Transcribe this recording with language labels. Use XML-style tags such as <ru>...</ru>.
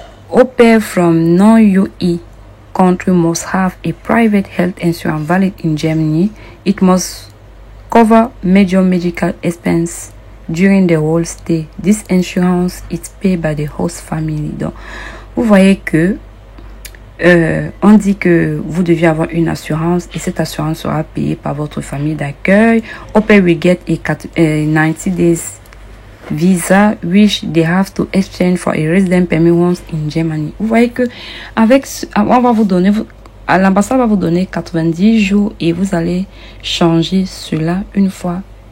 <en>Au pair from non-UE country must have a private health insurance valid in Germany. It must cover major medical expense during the whole stay. This insurance is paid by the host family.</en> <fr>Donc, vous voyez que on dit que vous deviez avoir une assurance et cette assurance sera payée par votre famille d'accueil.</fr> <en>Au pair we get a 90 days visa which they have to exchange for a resident permit once in Germany.</en> <fr>Vous voyez que avec on va vous donner, l'ambassade va vous donner 90 jours et vous allez changer cela une fois.</fr>